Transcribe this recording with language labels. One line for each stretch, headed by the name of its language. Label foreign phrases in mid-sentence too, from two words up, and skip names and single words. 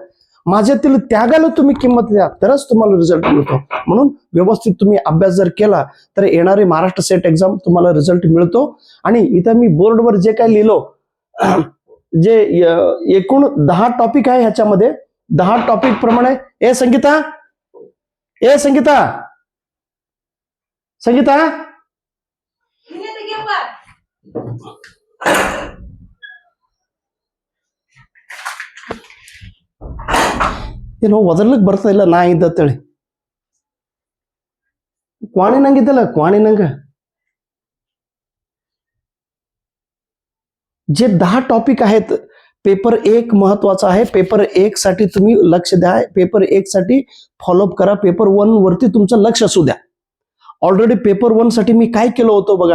Marathi: माझ्यातील त्यागाला तुम्ही किंमत द्या. तरच तुम्हाला रिझल्ट मिळतो. म्हणून व्यवस्थित तुम्ही अभ्यास जर केला तर येणारे महाराष्ट्र सेट एक्झाम तुम्हाला रिझल्ट मिळतो. आणि इथं मी बोर्डवर जे काय लिहिलो, जे एकूण 10 टॉपिक आहे, ह्याच्यामध्ये 10 टॉपिक प्रमाणे संगीता
Kannada: ಏನೋ ಒದರ್ಲಿಕ್ಕೆ ಬರ್ತಾ ಇಲ್ಲ. ನಾ ಇದ್ದತ್ತೇಳಿ ಕ್ವಾಣಿ ನಂಗಿದ್ದಲ್ಲ, ಕ್ವಾಣಿ ನಂಗ
Marathi: जे 10 टॉपिक आहेत. पेपर 1 महत्वाचा आहे. पेपर 1 साठी तुम्ही लक्ष द्या. पेपर 1 साठी फॉलोअप करा. पेपर 1 वरती तुमचं लक्ष असू द्या. ऑलरेडी पेपर 1 साठी मी काय केलं होतं बघा.